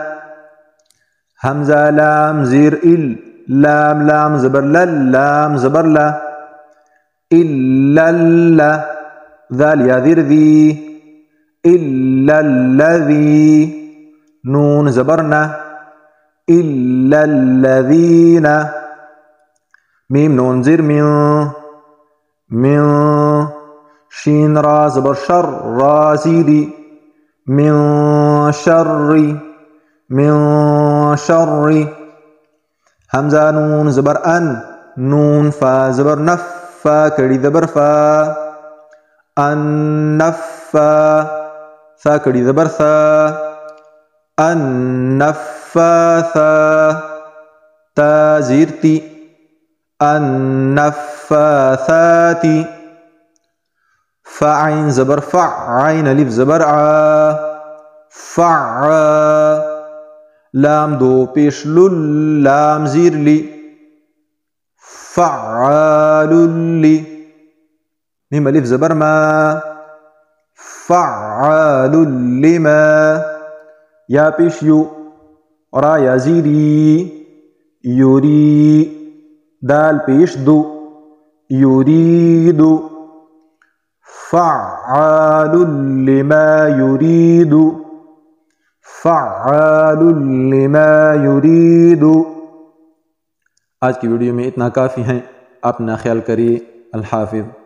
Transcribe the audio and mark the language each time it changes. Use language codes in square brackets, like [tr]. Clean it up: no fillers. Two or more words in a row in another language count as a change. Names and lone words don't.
[ur] حمزہ لام زیر ال، لام زبر لل، لام زبر لا، الا لا۔ ذال یا زیر ذی، الا الذی۔ نون زبرنا، الا الذین۔ میم نون زیر من، من۔ شین را زبر شر، را زیری، من شری، من شری۔ حمزہ نون زبر ان، نون فا زبر نف، فا کڑی زبر فا، النفا۔ ثا کڑی زبر ثا، النفاثا۔ تا زیر تی، النفاثات۔ فا عین زبر فع، عین الف زبر ع، فع۔ لام دو پیش لل، لام زیر لی، فعال لی۔ میم الف زبر ما، فعال لما۔ یا پیش یو، را یا زیری، یوری۔ دال پیش دو، یرید۔ [ar] فعال لما يريد، فعال لما يريد۔ [ur] آج کی ویڈیو میں اتنا کافی ہیں۔ اپنا خیال کریے۔ الحافظ۔